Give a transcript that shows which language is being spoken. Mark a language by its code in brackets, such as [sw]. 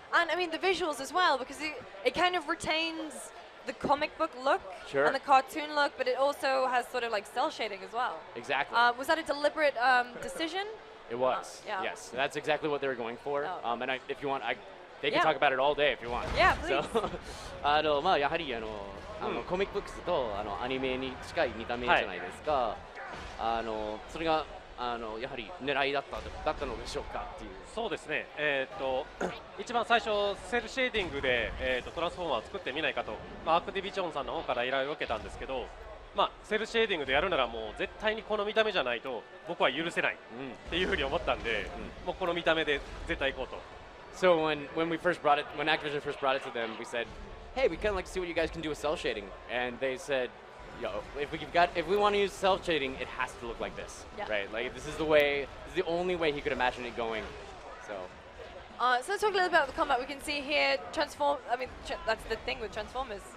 [en] And I mean the visuals as well, because it kind of retains the comic book look and the cartoon look, but it also has sort of like cell shading as well. Exactly. Was that a deliberate decision? It was. Yes, that's exactly what they were going for. And if you want, they can talk about it all day if you want. Yeah, please. [ja] So, やはりコミックブックスとアニメに近い見た目じゃないですか。それがやはり狙いだったのでしょうかっていう。そうですね。一番最初セルシェーディングでトランスフォーマーを作ってみないかと、アクティビジョンさんの方から依頼を受けたんですけど、セルシェーディングでやるならもう絶対にこの見た目じゃないと僕は許せないっていうふうに思ったんで、もうこの見た目で絶対行こうと。 [en] So when Activision first brought it to them, we said, hey, we kind of like to see what you guys can do with cell shading, and they said, if we want to use cell shading, it has to look like this, right? Like this is the only way he could imagine it going. So let's talk a little bit about the combat. We can see here that's the thing with Transformers.